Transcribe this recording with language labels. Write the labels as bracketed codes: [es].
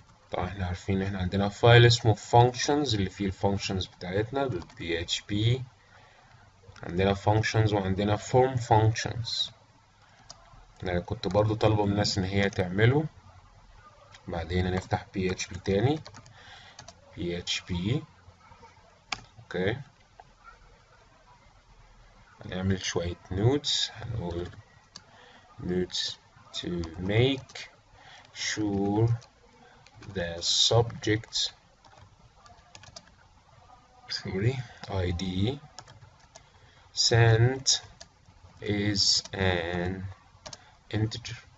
[ar] طبعا احنا عارفين ان احنا عندنا فايل اسمه functions اللي فيه الفانكشنز بتاعتنا .php. عندنا functions وعندنا form functions. انا كنت برضو طالبه من الناس ان هي تعمله. بعدين هنفتح PHP تاني PHP اوكي. هنعمل شوية [en] nodes، [ar] هنقول [en] nodes to make sure the subject ID sent is an integer.